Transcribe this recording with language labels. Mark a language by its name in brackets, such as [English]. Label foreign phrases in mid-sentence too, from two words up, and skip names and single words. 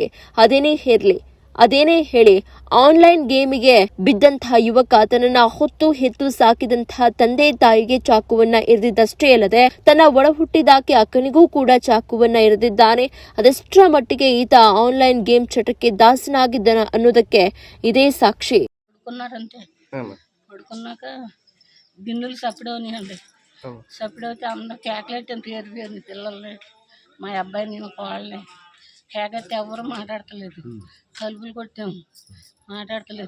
[Kannada] ಅದೇನೇ ಹೇಳಿ ಆನ್ಲೈನ್ ಗೇಮಿಗೆ ಬಿದ್ದಂತಹ ಯುವಕ ತನ್ನನ್ನ ಹೊತ್ತು ಹೆತ್ತು ಸಾಕಿದಂತಹ ತಂದೆ ತಾಯಿಗೆ ಚಾಕುವನ್ನ ಇರಿದಿದ್ದಷ್ಟೇ ಅಲ್ಲದೆ ತನ್ನ ಒಡ ಹುಟ್ಟಿದಾಕೆ ಅಕ್ಕನಿಗೂ ಕೂಡ ಚಾಕುವನ್ನ ಇರಿದಿದ್ದಾನೆ. ಅದೆಷ್ಟರ ಮಟ್ಟಿಗೆ ಈತ [English] online game [Kannada] ಚಟಕ್ಕೆ ದಾಸನಾಗಿದ್ದಾನ ಅನ್ನೋದಕ್ಕೆ ಇದೇ సాక్షి. [Telugu] పడుకున్నాక గిన్నెలు సప్పిడవనియండి. సప్పిడవుతే అమ్మ కేకలెట్టి ఎంత ఎరిపోయింది పిల్లల్ని, మా అబ్బాయిని, మా కోళ్ళని కేకెత్తే ఎవరు మాట్లాడతలేదు. తలుపులు కొట్టాము, మాట్లాడతలేదు.